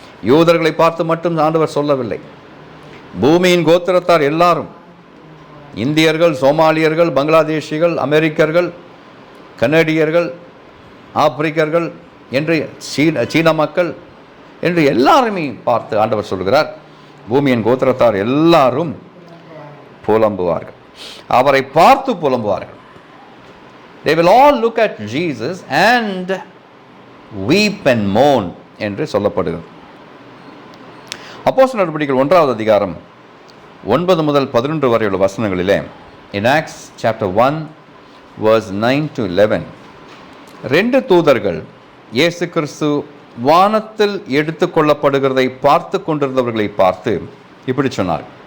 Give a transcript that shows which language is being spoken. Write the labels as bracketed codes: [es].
[ta] யூதர்களை பார்த்து மட்டும் ஆண்டவர் சொல்லவில்லை. பூமியின் கோத்திரத்தார் எல்லாரும், இந்தியர்கள், சோமாலியர்கள், பங்களாதேஷிகள், அமெரிக்கர்கள், கனடியர்கள், ஆப்பிரிக்கர்கள் என்று சீன மக்கள் என்று எல்லாருமே பார்த்து ஆண்டவர் சொல்கிறார், பூமியின் கோத்திரத்தார் எல்லாரும் புலம்புவார்கள், அவரை பார்த்து புலம்புவார்கள். [en] They will all look at Jesus and weep and mourn [ta] என்று சொல்லப்படுகிறது. அப்போஸ்தலர் நடபடிகள் 1வது அதிகாரம் 9 முதல் 11 வரை உள்ள வசனங்களிலே, [en] in Acts chapter 1 verse 9 to 11, [ta] 2 தூதர்கள் இயேசு கிறிஸ்து வானத்தில் எடுத்து கொள்ளப்படுகிறதை பார்த்து கொண்டிருந்தவர்களை பார்த்து இப்படி சொன்னார்.